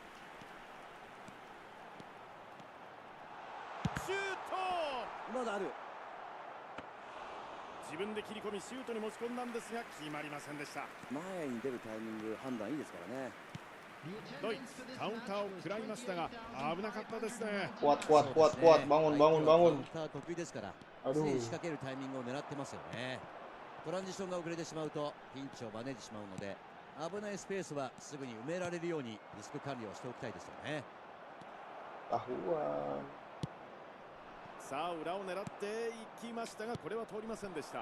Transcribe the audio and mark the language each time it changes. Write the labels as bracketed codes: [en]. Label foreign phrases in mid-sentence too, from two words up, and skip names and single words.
[ja] シュート。まだある。自分で切り込みシュートに持ち込んだんですが決まりませんでした。前に出るタイミング判断いいですからね。ドイツカウンターを食らいましたが危なかったですね。 [id] Kuat, kuat, kuat, kuat. Bangun, bangun, bangun. [ja] カウンター得意ですから、 [id] Aduh. [ja] 常に仕掛けるタイミングを狙ってますよね。トランジションが遅れてしまうとピンチを招いてしまうので、危ないスペースはすぐに埋められるようにリスク管理をしておきたいですよね。 Tahuan. さあ裏を狙っていきましたがこれは通りませんでした。